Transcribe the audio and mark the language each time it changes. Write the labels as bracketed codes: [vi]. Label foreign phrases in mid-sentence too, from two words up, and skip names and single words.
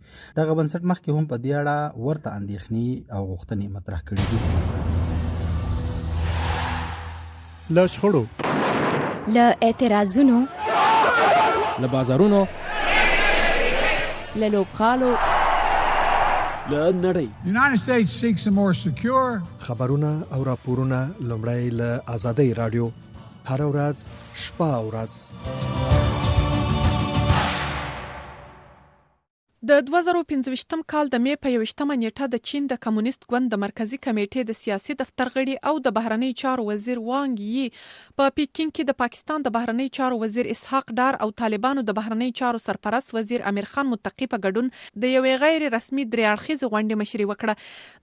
[ps] دغه بنسټ مخکې هم په دې اړه ورته اندېښنې او غوښتنې مطرح کړې دي. له شخړو، له اعتراضونو، له بازارونو، له لوبغالو، له نړۍ. [en] United States seeks a more secure. [ps] خبرونه او راپورونه لومړی له آزادۍ راډیو هر ورځ شپه او ورځ. د 2015 کال د مې په 21 نیټه د چین د کمونیست ګوند د مرکزی کمیټې د سیاسي دفتر غړي او د بهرنی چارو وزیر وانګ یي په پیکینګ کې د پاکستان د بهرنی چارو وزیر اسحاق ډار او طالبانو د بهرنی چارو سرپرست وزیر امیر خان متقی په ګډون د یوې غیر رسمي درې اړخیزې غونډې مشري وکړه.